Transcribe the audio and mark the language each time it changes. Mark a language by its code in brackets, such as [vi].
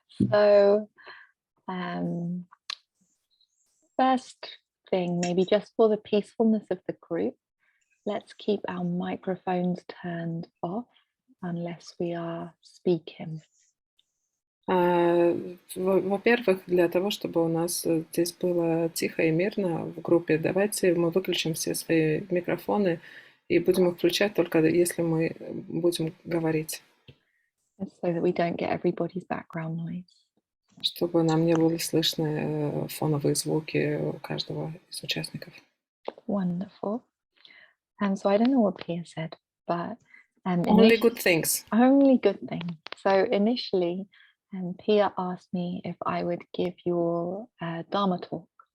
[en] So, first thing, maybe just for the peacefulness of the group, let's keep our microphones turned off unless we are speaking. [ru] Во-первых, для того, чтобы у нас здесь было тихо и мирно в группе, давайте мы выключим все свои микрофоны и будем их включать только если мы будем говорить. [en] So that we don't get everybody's background noise. [ru] Чтобы нам не были слышны фоновые звуки у каждого из участников. [en] Wonderful. And so I don't know what Pia said, but Only good things. Only good things. So initially, Pia asked me if I would give you all a Dharma talk.